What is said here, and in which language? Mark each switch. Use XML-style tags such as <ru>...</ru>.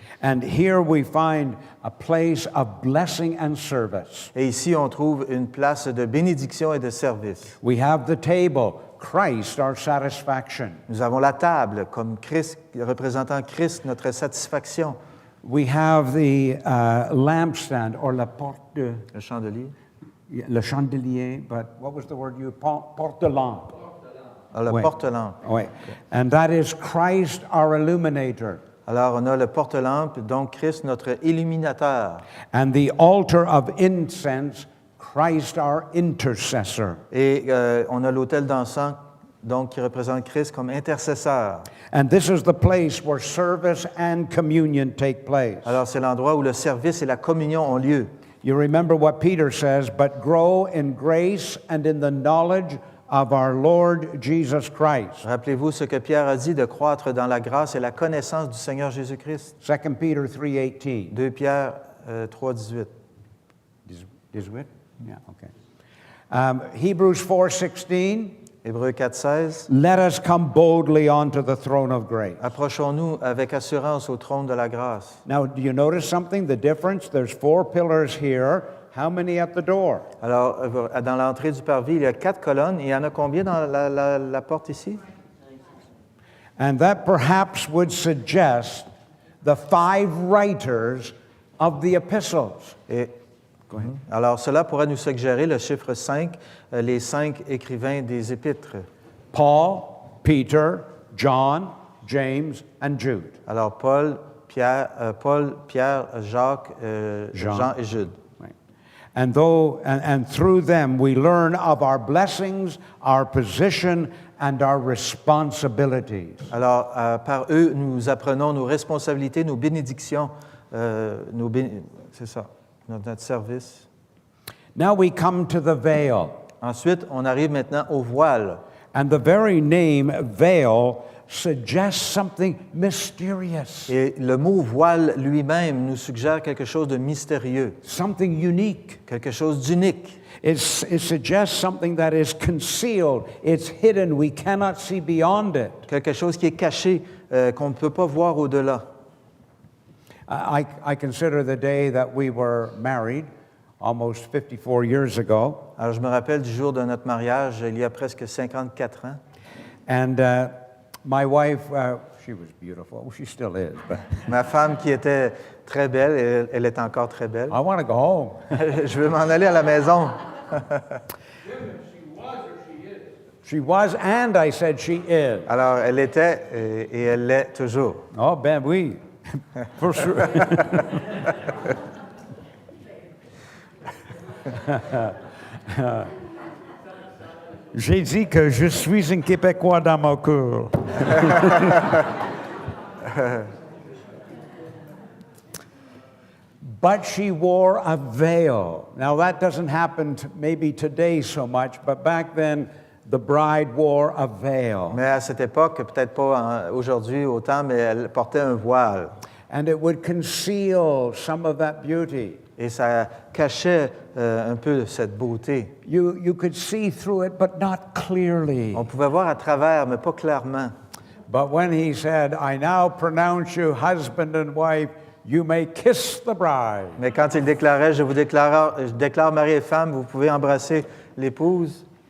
<en>And here we find a place of blessing and service.</en> <fr>Et ici, on trouve une place de bénédiction et de service.</fr> <en>We have the table. Christ our satisfaction.</en> <fr>Nous avons la table comme Christ, représentant Christ, notre satisfaction.</fr> <en>We have the lampstand or</en> <fr>la porte de, Le chandelier. le chandelier,</fr> <en>but what was the word you</en> <fr>porte de lampe? Ah, le Ouais. porte-lampe. Ouais.</fr> <en>And that is Christ our illuminator.</en> <fr>Alors, on a le porte-lampe, donc Christ, notre illuminateur.</fr> <en>And the altar of incense, Christ our intercessor.</en> <fr>Et on a l'autel d'encens, donc qui représente Christ comme intercesseur.</fr> <en>And this is the place where service and communion take place.</en> <fr>Alors, c'est l'endroit où le service et la communion ont lieu.</fr> <en>You remember what Peter says, but grow in grace and in the knowledge of our Lord Jesus Christ.</en> <fr>Rappelez-vous ce que Pierre a dit, de croître dans la grâce et la connaissance du Seigneur Jésus-Christ.</fr> <en>2 Peter 3:18.</en> <fr>2 Pierre 3, 18.</fr> <en>18? Yeah, okay. Hebrews 4:16.</en> <fr>Hébreux 4, 16.</fr> <en>Let us come boldly onto the throne of grace.</en> <fr>Approchons-nous avec assurance au trône de la grâce.</fr> <en>Now, do you notice something? The difference? There's 4 pillars here. How many at the door?</en> <fr>Alors, dans l'entrée du parvis, il y a 4 colonnes. Il y en a combien dans la porte ici?</fr> <en>And that perhaps would suggest the 5 writers of the epistles.</en> <fr>Et, alors, cela pourrait nous suggérer le chiffre 5, les 5 écrivains des épîtres.</fr> <en>Paul, Peter, John, James, and Jude.</en> <fr>Alors, Paul, Pierre, Jacques, Jean et Jude.</fr> <en>Right. And through them we learn of our blessings, our position, and our responsibilities.</en> <fr>Alors, par eux, nous apprenons nos responsabilités, nos bénédictions, c'est ça, notre service.</fr> <en>Now we come to the veil.</en> <fr>Ensuite, on arrive maintenant au voile.</fr> <en>And the very name veil suggests something mysterious,</en> <fr>Et le mot voile lui-même nous suggère quelque chose de mystérieux,</fr> <en>something unique.</en> <fr>quelque chose d'unique.</fr> <en>It suggests something that is concealed, it's hidden, we cannot see beyond it.</en> <fr>Quelque chose qui est caché, qu'on ne peut pas voir au-delà.</fr> <en>I consider the day that we were married, almost 54 years ago,</en> <fr>Alors, je me rappelle du jour de notre mariage, il y a presque 54 ans.</fr> <en>and my wife, she was beautiful. Well, she still is, but</en> <fr>Ma femme qui était très belle, et elle est encore très belle.</fr> <en>I want to go home.</en> <fr>Je veux m'en aller à la maison.</fr> <en>She was, and I said she is.</en> <fr>Alors, elle était et elle l'est toujours. Oh, ben oui,</fr> <en>for sure.</en> <fr>J'ai dit que je suis un Québécois dans mon cœur.</fr> <en>But she wore a veil. Now that doesn't happen maybe today so much, but back then the bride wore a veil.</en> <fr>Mais à cette époque, peut-être pas aujourd'hui autant, mais elle portait un voile.</fr> <en>And it would conceal some of that beauty.</en> <fr>Et ça cachait un peu cette beauté.</fr> <en>You could see through it, but not clearly.</en> <fr>On pouvait voir à travers, mais pas clairement.</fr> <en>But when he said, I now pronounce you husband and wife, you may kiss the bride.</en> <fr>Mais quand il déclarait, je déclare mari et femme, vous pouvez embrasser l'épouse,</fr>